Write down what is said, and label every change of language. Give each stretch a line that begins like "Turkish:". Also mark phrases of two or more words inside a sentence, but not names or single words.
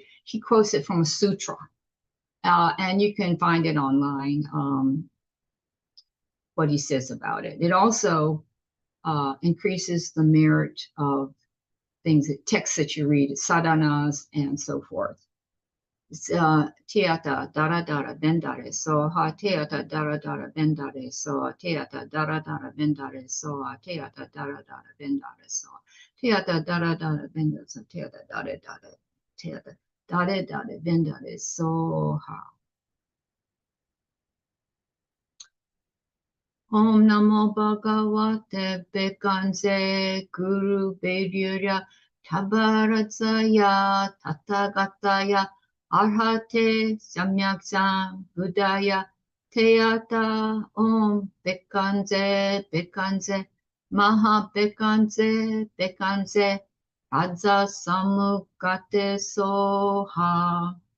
English: He quotes it from a sutra, and you can find it online, what he says about it. It also increases the merit of things, texts that you read, sadhanas, and so forth.
Sanskrit: Teata dara dara bendare so ha teata dara dara bendare so teata dara dara bendare so teata dara dara bendare so teata dara dara bendare so teata dara dara teata Dare dare vendare soha. Om Namo Bhagavate Bekanze Guru Bedyurya Tabaratsaya Tathagataya Arhate Samyaksam Buddhaya Teyata Om Bekanze Bekanze Maha Bekanze Bekanze Radza Samukate Soha.